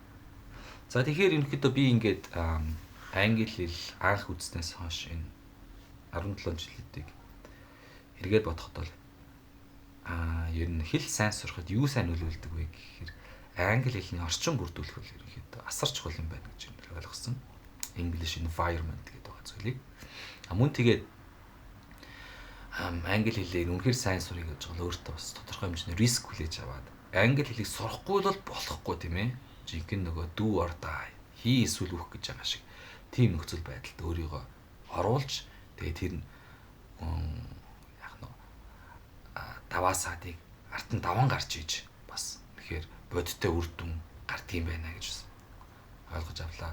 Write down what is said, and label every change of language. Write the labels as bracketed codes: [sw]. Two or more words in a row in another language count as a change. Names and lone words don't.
[mn] За тэгэхээр ерөнхийдөө би ингээд англи хэл анх үзснээс хойш энэ 17 жилүүдийг эргээд бодоход бол ер нь хэл сайн сурахад юу сайн нөлөөлдөг вэ гэхээр англи хэлний орчин бүрдүүлэх бол ерөнхийдөө асар чухал юм байна гэж ойлгосон. [en] English environment [mn] гэдэг байгаа зүйлийг. Мөн тэгээд англи хэлээр үнэхээр сайн сурах гэж бол өөртөө бас тодорхой хэмжээний риск хүлээж аваад англи хэлийг сурахгүй бол болохгүй тийм ээ. Жинхэнэ нөгөө [en] do or die [mn] хий эсвэл үх гэж байгаа шиг тийм нөхцөл байдалд өөрийгөө оруулж тэгээд тэр нь яг нөө даваа саадыг ард нь даван гарч иж бас тэгэхээр бодиттой үр дүн гардыг байна гэж ойлгож авлаа.